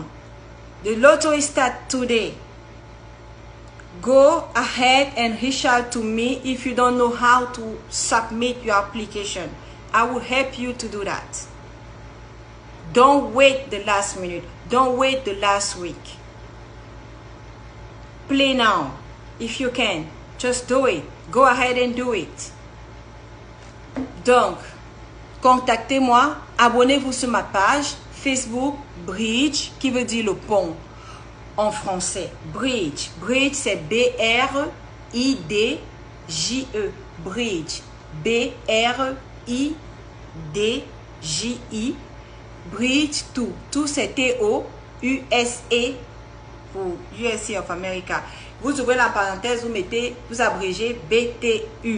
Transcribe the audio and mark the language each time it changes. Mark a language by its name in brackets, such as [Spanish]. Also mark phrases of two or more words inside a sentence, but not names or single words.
[English] The lottery starts today. Go ahead and reach out to me if you don't know how to submit your application. I will help you to do that. Don't wait the last minute. Don't wait the last week. Play now. If you can, just do it. Go ahead and do it. [French] Donc, contactez-moi, abonnez-vous sur ma page Facebook Bridge, qui veut dire le pont en français. Bridge. Bridge, c'est B-R-I-D-G-E. B-R-I-D-J-E. Bridge. B-R-I-D-J-I. Bridge to. To c'est T-O-U-S-E pour USA of America. Vous ouvrez la parenthèse, vous mettez, vous abrégez B-T-U.